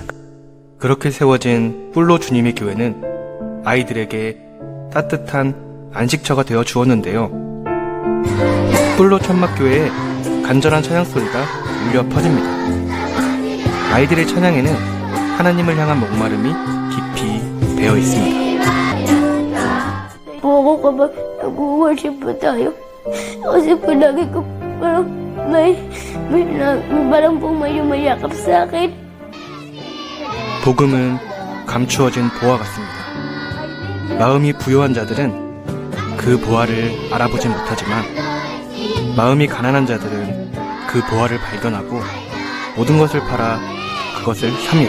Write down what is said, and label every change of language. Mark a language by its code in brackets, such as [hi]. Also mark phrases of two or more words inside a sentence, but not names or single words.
[ko] 그렇게 세워진 뿔로 주님의 교회는 아이들에게 따뜻한 안식처가 되어 주었는데요. 뿔로 천막교회에 간절한 찬양 소리가 울려 퍼집니다. 아이들의 찬양에는 하나님을 향한 목마름이 깊이 배어 있습니다. [tl] Buo ko kapag nag-worship pa tayo. Kasi palagi ko parang may parang pong may yumayakap sa akin. [ko] 복음은 감추어진 보화 같습니다. 마음이 부요한 자들은 그 보화를 알아보진 못하지만 마음이 가난한 자들은 그 보화를 발견하고 모든 것을 팔아 그것을 삽니다.